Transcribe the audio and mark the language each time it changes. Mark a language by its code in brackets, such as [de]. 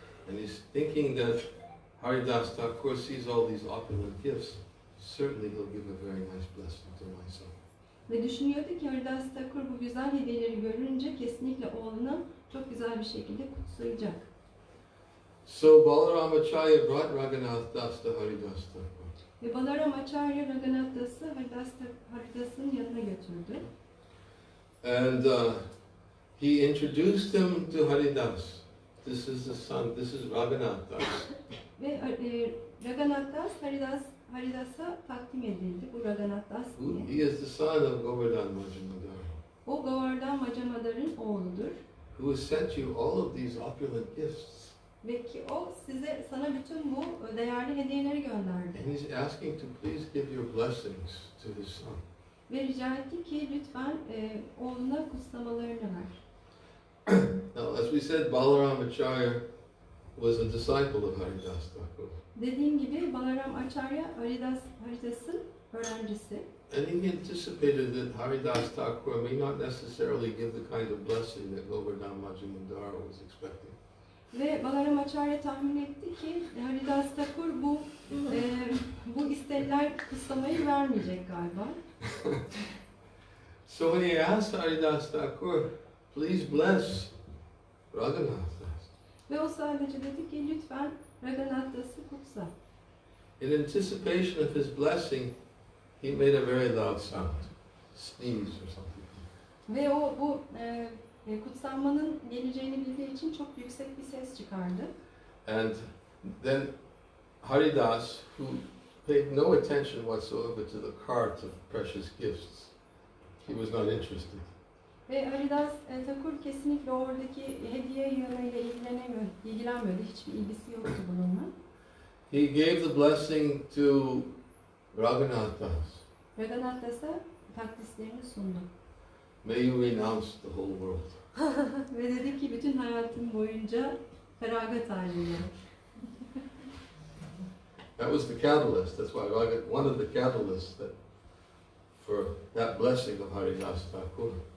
[en] And he's thinking that Haridas Thakur sees all these opulent gifts, certainly he'll give a very nice blessing to my son. [tr] Ve düşünüyordu ki Haridas Thakur bu güzel hediyeleri görünce kesinlikle oğluna çok güzel bir şekilde kutsayacak. [en] So Balarama-charya brought Raghunath Das to Haridas Thakur. [tr] Ve Balarama-charya Raghunath Das'ı Haridas'ın yanına götürdü. [en] And he introduced him to Haridas. This is the son, this is Raghunath Das. [tr] Ve Raghunath Das Haridas'a takdim edildi. Bu Raghunath Das diye. [en] He is the son of Govardhan Majumdar, [tr] O Govardhan Majamadhar'ın oğludur. [en] who has sent you all of these opulent gifts. [tr] Ve ki o sana bütün bu değerli hediyeleri gönderdi. [en] And he's asking to please give your blessings to his son. [tr] Ve rica etti ki lütfen oğluna kutlamalarını ver. [en] Now, as we said, Balarama-charya was a disciple of Haridas Thakur. [tr] Dediğim gibi Balarama-charya Haridas'ın öğrencisi. [en] And he anticipated that Haridas Thakur may not necessarily give the kind of blessing that Govardhan Majumdar was expecting. [tr] Ve Balarama-charya tahmin etti ki Haridas Thakur bu istenilen kutlamayı vermeyecek galiba. [en] So when he asked Haridas Thakur, please bless Raghunath Das, [tr] Ve o sadece dedi ki lütfen Raghunath Das'ı kutsa. [en] in anticipation of his blessing, he made a very loud sound, sneeze or something. [tr] Ve o bu kutsanmanın geleceğini bildiği için çok yüksek bir ses çıkardı. [en] And then Haridas, who paid no attention whatsoever to the cart of precious gifts. He was not interested. [tr] Ve Haridas Thakur kesinlikle oradaki hediye yığınıyla ilgilenmiyordu. Hiçbir ilgisi yoktu bununla. [en] He gave the blessing to Raghunath Das. [tr] Raghunath Das'a takdislerini sundu. [en] May you renounce the whole world. [tr] Ve dedi ki bütün hayatım boyunca feragat halinde. [en] That was the catalyst. That's why one of the catalysts for that blessing of Haridas Thakur.